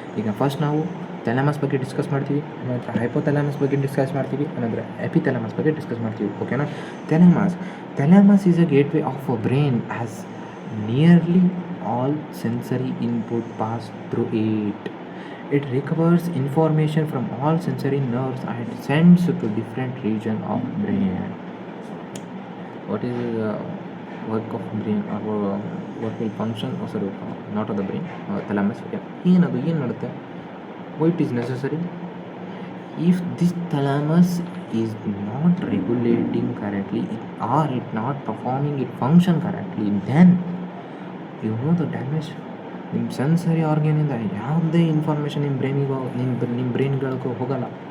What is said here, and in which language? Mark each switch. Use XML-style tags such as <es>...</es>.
<kn>ಈಗ ಫಸ್ಟ್ ನಾವು ಥ್ಯಾಲಮಸ್ ಬಗ್ಗೆ ಡಿಸ್ಕಸ್ ಮಾಡ್ತೀವಿ, ಆನಂತರ ಹೈಪೋಥ್ಯಾಲಮಸ್ ಬಗ್ಗೆ ಡಿಸ್ಕಸ್ ಮಾಡ್ತೀವಿ, ಆನಂತರ ಎಪಿಥ್ಯಾಲಮಸ್ ಬಗ್ಗೆ ಡಿಸ್ಕಸ್ ಮಾಡ್ತೀವಿ. ಓಕೆನಾ?</kn> <en>Thalamus is a gateway of a brain as nearly all sensory input pass through it. It recovers information from all sensory nerves and sends to different region of brain. What is the work of brain, or what will function? Sorry, not of the brain, thalamus. ಏನದು ಏನು ಮಾಡುತ್ತೆ? Why it is necessary? If this thalamus is not regulating correctly or it not performing its function correctly, then you know the damage.</en> <kn>ನಿಮ್ಮ sensory ಆರ್ಗನಿಂದ ಯಾವುದೇ information ನಿಮ್ಮ ಬ್ರೈನ್ಗಳಿಗೂ ಹೋಗಲ್ಲ.</kn>